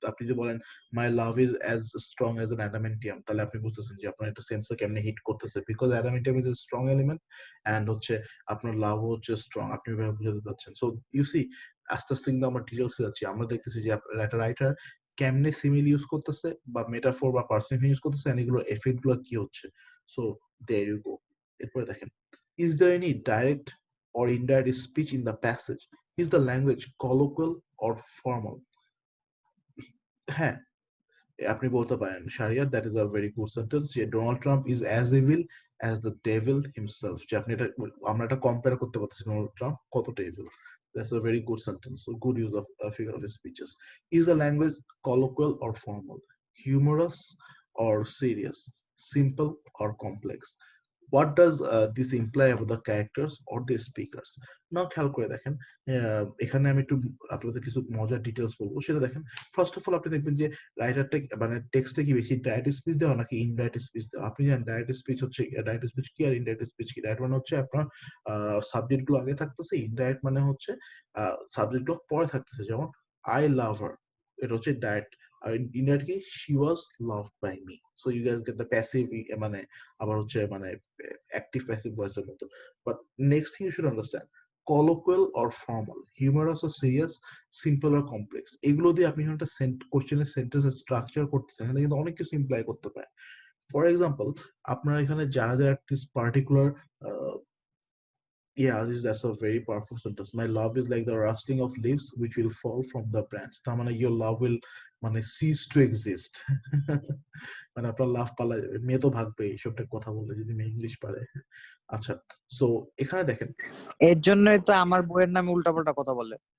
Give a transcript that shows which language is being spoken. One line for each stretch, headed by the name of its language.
Bangla: আপনি যদি বলেন
English: my love is as strong as an adamantium,
Bangla: তাহলে আপনি বুঝতেছেন যে আপনার একটা সেন্সে কেমনে হিট করতেছে, because adamantium is a strong element and হচ্ছে আপনার লাভ হচ্ছে স্ট্রং। আপনি এভাবে বুঝাতে চাচ্ছেন। সো ইউ সি, আস্তে আস্তে কিন্তু আমরা ডিটেলসে যাচ্ছি, আমরা দেখতেছি যে একটা রাইটার কেমনে সিমিল ইউজ করতেছে বা মেটাফোর বা পার্সনিফিং ইউজ করতেছে, এন্ড এগুলোর এফেক্ট গুলো কি হচ্ছে।
English: So there you go.
Bangla: এরপরে দেখেন,
English: is there any direct or indirect speech in the passage? Is the language colloquial or formal?
Bangla: হ্যাঁ, আপনি বলতে পারেন
English: Shariar, that is a very good sentence, যে Donald Trump is as evil as the devil himself.
Bangla: যে আপনি এটা, আমরা এটা কম্পেয়ার করতে পারতেছি ডোনাল্ড ট্রাম্প কতটা evil.
English: That's a very good sentence. So good use of figure of speeches. Is the language colloquial or formal? Humorous or serious? Simple or complex? What does this imply about the characters or the speakers?
Bangla: নাও খেয়াল করে দেখেন, এখানে আমি একটু আপনাদের কিছু মজার details বলবো, সেটা দেখেন। ফার্স্ট অফ অল আপনি দেখবেন যে রাইটারটা মানে টেক্সটে কি বেশি ডাইরেক্ট স্পিচ দেওয়া নাকি ইনডাইরেক্ট স্পিচ দেওয়া। আপনি জানেন ডাইরেক্ট স্পিচ হচ্ছে, ডাইরেক্ট স্পিচ কি আর ইনডাইরেক্ট স্পিচ কি। ডাইরেক্ট মানে হচ্ছে আপনার সাবজেক্ট গুলো আগে থাকতেছে, ইনডাইরেক্ট মানে হচ্ছে সাবজেক্ট গুলো পরে থাকতেছে। যেমন আই লাভ হার, এটা হচ্ছে ডাইরেক্ট। আর ইনডাইরেক্ট কি,
English: She was loved by me. So you guys get the passive, মানে আবার হচ্ছে মানে অ্যাক্টিভ প্যাসিভ ভয়েসের মতো। But next thing you should understand, colloquial or formal, humorous or serious, simple or complex,
Bangla: এগুলো দিয়ে আপনি একটা কোশ্চেনের সেন্টেন্স স্ট্রাকচার করতেছেন, এখানে কিন্তু অনেক কিছু ইমপ্লাই করতে পারে। ফর এক্সাম্পল, আপনার এখানে যারা যারা একটি particular
English: Yeah, that's a very powerful sentence. My love is like the rustling of leaves which will fall from the branch.
Bangla: তার মানে
English: your love will মানে cease to exist.
Bangla: মানে আপনার লাভ পালা মেয়ে তো ভাগবে এইসবটা কথা বলে যদি মেয়ে ইংলিশ পারে। আচ্ছা, সো এখানে দেখেন এর জন্যই তো আমার বইয়ের নামে উল্টাপাল্টা কথা বলে।